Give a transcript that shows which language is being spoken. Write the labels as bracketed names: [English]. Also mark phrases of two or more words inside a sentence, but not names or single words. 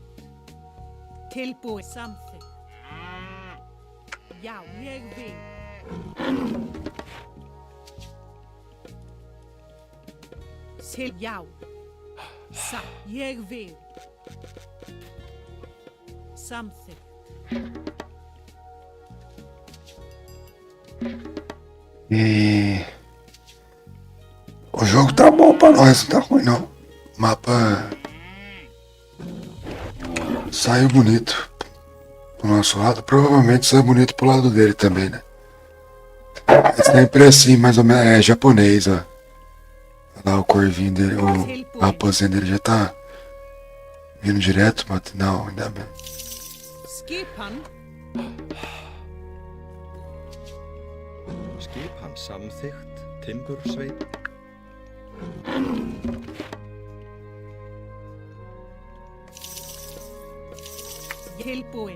[Icelandic] Tilbúið. Samþykkt. Já, ég vil. Já. Satt. Ég vil. Samþykkt. [Portuguese] E o jogo tá bom pra nós, não tá ruim não. O mapa saiu bonito pro nosso lado, provavelmente saiu bonito pro lado dele também, né? É sempre assim, mais ou menos, é japonês, ó. Olha lá o corvinho dele, o raposinho dele já tá vindo direto, mas não, ainda bem. [Icelandic] Skipan. Skipan samþykkt, timbursveit. Tilbúin.